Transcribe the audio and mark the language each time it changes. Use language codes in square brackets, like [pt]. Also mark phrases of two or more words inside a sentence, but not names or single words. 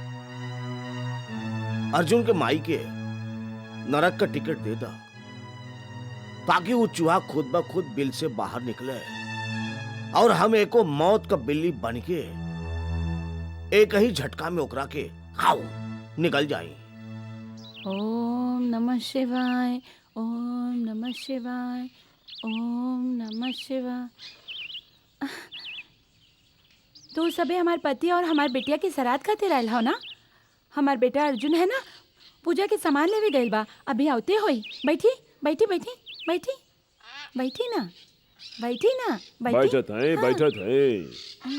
[bho] अर्जुन के माई के नरक का टिकट दे दा, ताकि वो चूहा खुद ब खुद बिल से बाहर निकले और हम एको मौत का बिल्ली बन के एक ही झटका में ओकरा के खाओ निकल जाए। [sa] ओम नमः शिवाय, ओम नमः शिवाय, ओम नमः शिवाय। [bho] तो सबे हमार पति और हमार बेटिया की सराद खातिर आयल हो ना। हमार बेटा अर्जुन है ना, पूजा के सामान लेवे गइल बा, अभी आवते होई। बैठी बैठी बैठी बैठी बैठी ना, बैठी ना, बैठत है, बैठत है।